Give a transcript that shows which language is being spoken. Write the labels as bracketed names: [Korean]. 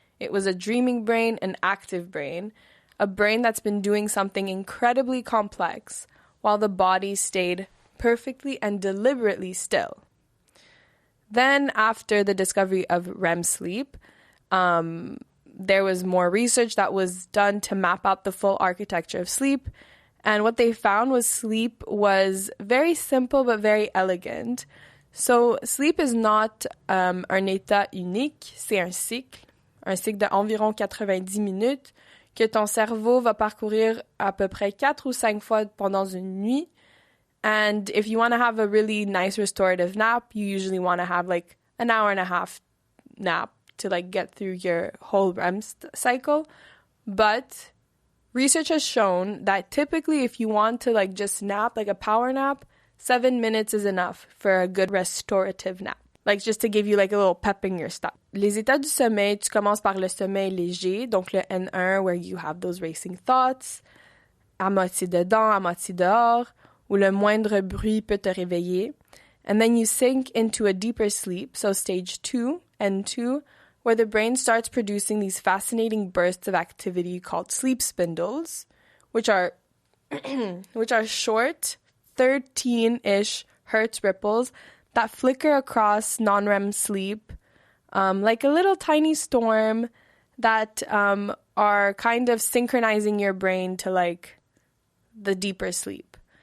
[English] It was a dreaming brain, an active brain, a brain that's been doing something incredibly complex, while the body stayed perfectly and deliberately still. Then, after the discovery of REM sleep, there was more research that was done to map out the full architecture of sleep. And what they found was sleep was very simple but very elegant. So, sleep is not [French] un état unique, c'est un cycle d'environ 90 minutes que ton cerveau va parcourir à peu près 4 ou 5 fois pendant une nuit. [English] And if you want to have a really nice restorative nap, you usually want to have like an hour and a half nap to like get through your whole REM cycle. But research has shown that typically if you want to like just nap, like a power nap, 7 minutes is enough for a good restorative nap. Like just to give you like a little pep in your step. [French] Les états du sommeil, tu commences par le sommeil léger, donc le N1 [English] where you have those racing thoughts, [French] à moitié dedans, à moitié dehors, où le moindre bruit peut te réveiller. [English] And then you sink into a deeper sleep, so stage 2, N2, where the brain starts producing these fascinating bursts of activity called sleep spindles, which are short, 13-ish hertz ripples that flicker across non-REM sleep, like a little tiny storm that are kind of synchronizing your brain to like the deeper sleep.